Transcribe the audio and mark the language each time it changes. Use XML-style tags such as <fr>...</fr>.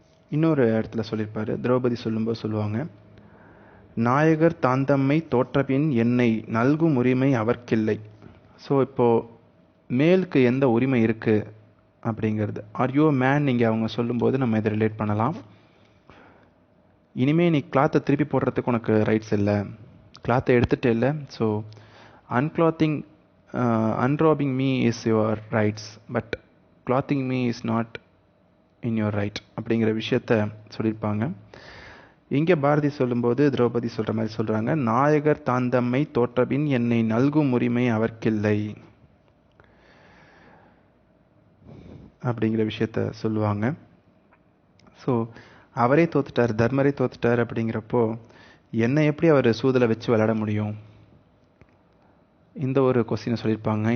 <ta>இன்னொரு இடத்துல சொல்லியிருப்பார். திரௌபதி சொல்லும்போது சொல்லுவாங்க, நாயகர் தாந்தம்மை தோற்றபின் என்னை நல்கும் உரிமை அவர்க்கில்லை. ஸோ இப்போது மேலுக்கு எந்த உரிமை இருக்குது அப்படிங்கிறது, ஆர் யூ மேன் நீங்கள் அவங்க சொல்லும்போது நம்ம இதை ரிலேட் பண்ணலாம். இனிமேல் நீ கிளாத்தை திருப்பி போடுறதுக்கு உனக்கு ரைட்ஸ் இல்லை, கிளாத்தை எடுத்துகிட்டே இல்லை.</ta> <en>so unclothing unrobing me is your rights, but clothing me is not in your right</en> <ta>அப்படிங்கிற விஷயத்த சொல்லியிருப்பாங்க. இங்கே பாரதி சொல்லும்போது திரௌபதி சொல்கிற மாதிரி சொல்கிறாங்க, நாயகர் தாந்தம்மை தோற்றபின் என்னை நல்கும் உரிமை அவர்க்கில்லை அப்படிங்கிற விஷயத்த சொல்லுவாங்க. ஸோ அவரே தோத்துட்டார், தர்மரே தோத்துட்டார் அப்படிங்கிறப்போ என்னை எப்படி அவர் சூதலை வச்சு விளையாட முடியும், இந்த ஒரு கொஸ்டினை சொல்லியிருப்பாங்க.</ta>